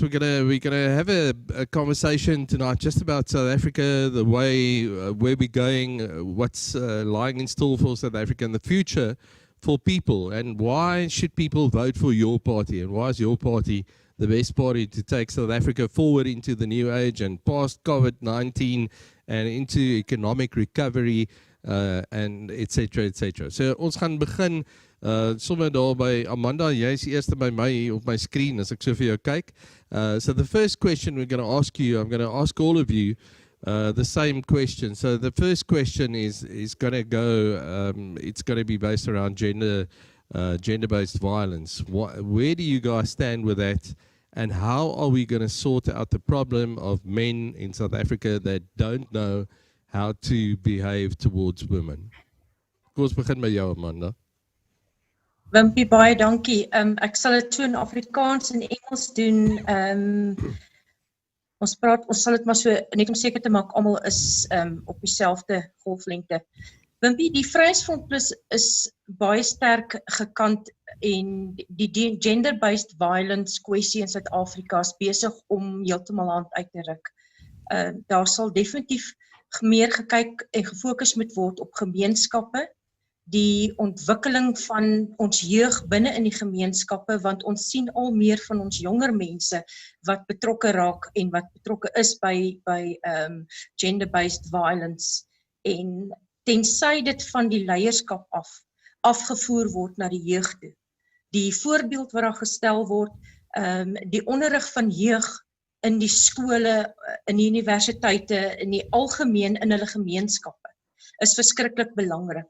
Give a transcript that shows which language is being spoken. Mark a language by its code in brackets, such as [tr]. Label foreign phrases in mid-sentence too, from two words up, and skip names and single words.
[en] We're gonna have a conversation tonight just about South Africa, the way where we're going, what's lying in store for South Africa in the future for people, and why should people vote for your party, and why is your party the best party to take South Africa forward into the new age and past COVID-19 and into economic recovery and etc. etc. [af] So ons gaan begin sommer daar by Amanda. Jy's eerste by my op my screen as ek so vir jou kyk. [en] So the first question we're going to ask you, I'm going to ask all of you the same question. So the first question is going to go, it's going to be based around gender-based violence. Where do you guys stand with that? And how are we going to sort out the problem of men in South Africa that don't know how to behave towards women? [af] Kom ons begin by jou, Amanda. Wimpie, baie dankie. Ek sal dit toe in Afrikaans en Engels doen. Ons sal dit maar so net om seker te maak almal is op dieselfde golflengte. Wimpie, die Vryheidsfront Plus is baie sterk gekant en die [en] gender-based violence [af] kwessie in Suid-Afrika is besig om heeltemal hand uit te ruk. Daar sal definitief meer gekyk en gefokus moet word op gemeenskappe, die ontwikkeling van ons jeug binne in die gemeenskappe, want ons sien al meer van ons jonger mense wat betrokke raak en wat betrokke is by [en] gender-based violence, [af] en tensy dit van die leierskap afgevoer word na die jeug toe. Die voorbeeld wat daar gestel word, die onderrig van jeug in die skole, in die universiteite, in die algemeen in hulle gemeenskappe, is verskriklik belangrik.